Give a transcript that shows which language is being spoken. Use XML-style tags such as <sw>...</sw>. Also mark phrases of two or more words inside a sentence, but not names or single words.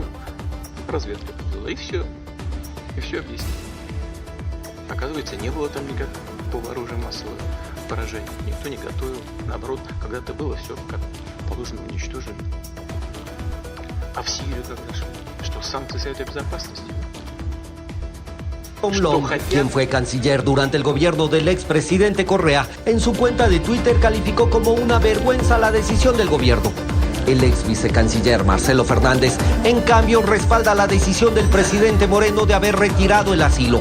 <ru>Разведка подвела. И все. И все объяснили. Оказывается, не было там никакого оружия массового поражения. Никто не готовил. Наоборот, когда-то было все как положено уничтожено. А в Сирию когда шли? Что, санкции Совета Безопасности?</ru> <es>Tom Long, quien fue canciller durante el gobierno del expresidente Correa, en su cuenta de Twitter calificó como una vergüenza la decisión del gobierno. El ex vicecanciller Marcelo Fernández, en cambio, respalda la decisión del presidente Moreno de haber retirado el asilo.</es>